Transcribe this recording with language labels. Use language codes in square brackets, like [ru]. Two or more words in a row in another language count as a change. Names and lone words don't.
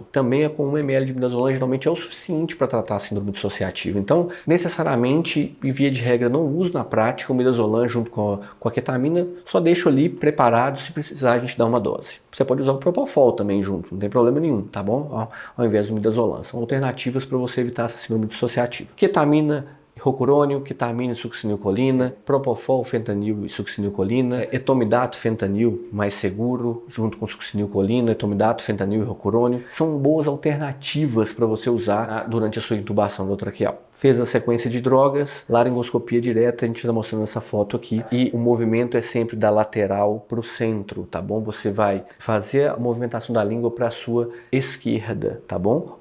[pt] Também é com 1 ml de midazolam, geralmente é o suficiente para tratar a síndrome dissociativa. Então, necessariamente, e via de regra, não uso na prática o midazolam junto com a ketamina, só deixo ali preparado, se precisar a gente dá uma dose. Você pode usar o propofol também junto, não tem problema nenhum, tá bom? Ao invés do midazolam. São alternativas para você evitar essa síndrome dissociativa. Ketamina, rocurônio, ketamina e succinilcolina, propofol, fentanil e succinilcolina, etomidato, fentanil, mais seguro, junto com succinilcolina, etomidato, fentanil e rocurônio, são boas alternativas para você usar durante a sua intubação endotraqueal. Fez a sequência de drogas, laringoscopia direta, a gente está mostrando essa foto aqui, e o movimento é sempre da lateral para o centro, tá bom? Você vai fazer a movimentação da língua para a sua esquerda, tá bom?